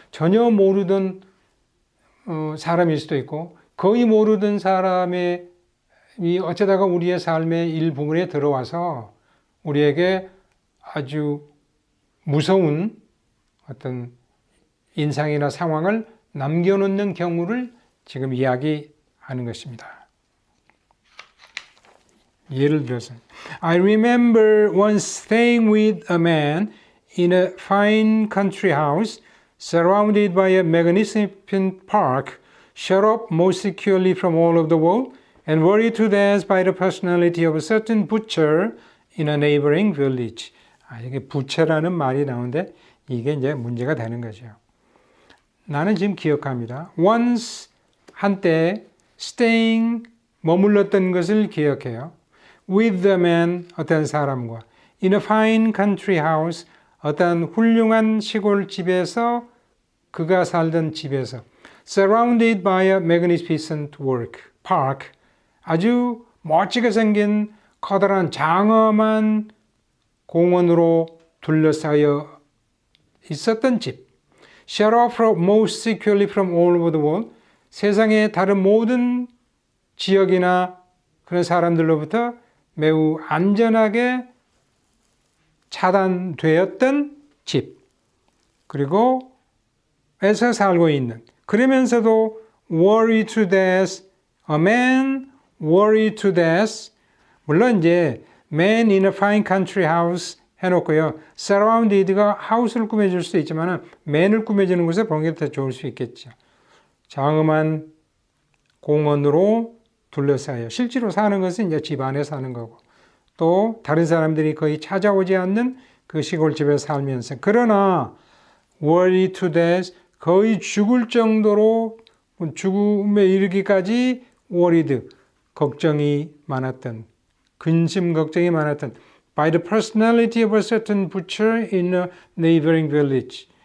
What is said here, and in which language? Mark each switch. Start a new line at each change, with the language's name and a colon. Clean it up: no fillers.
Korean: 전혀 모르던 사람일 수도 있고 거의 모르던 사람이 어쩌다가 우리의 삶의 일부분에 들어와서 우리에게 아주 무서운 어떤 인상이나 상황을 남겨놓는 경우를 지금 이야기하는 것입니다. 예를 들어서
English: I remember once staying with a man in a fine country house surrounded by a magnificent park, shut up most securely from all of the world, and worried to death by the personality of a certain butcher in a neighboring village.
Korean: 이게 부채라는 말이 나오는데 이게 이제 문제가 되는 거죠. 나는 지금 기억합니다.
English: Once,
Korean: 한때,
English: staying,
Korean: 머물렀던 것을 기억해요.
English: With the man,
Korean: 어떤 사람과,
English: in a fine country house,
Korean: 어떤 훌륭한 시골 집에서, 그가 살던 집에서,
English: surrounded by a magnificent park,
Korean: 아주 멋지게 생긴 커다란 장엄한 공원으로 둘러싸여 있었던 집.
English: Shut off most securely from all over the world.
Korean: 세상의 다른 모든 지역이나 그런 사람들로부터 매우 안전하게 차단되었던 집, 그리고 에서 살고 있는, 그러면서도
English: worry to death, a man worry to death.
Korean: 물론 이제
English: man in a fine country house
Korean: 해놓고요. surrounded가 하우스를 꾸며줄 수도 있지만 man을 꾸며주는 곳에 보는 게 더 좋을 수 있겠죠. 장엄한 공원으로 둘러싸여 실제로 사는 것은 이제 집 안에 사는 거고, 또 다른 사람들이 거의 찾아오지 않는 그 시골집에 살면서, 그러나
English: worry to death,
Korean: 거의 죽을 정도로 죽음에 이르기까지
English: worried,
Korean: 걱정이 많았던, 근심 걱정이 많았던
English: by the personality of a certain butcher in a neighboring village.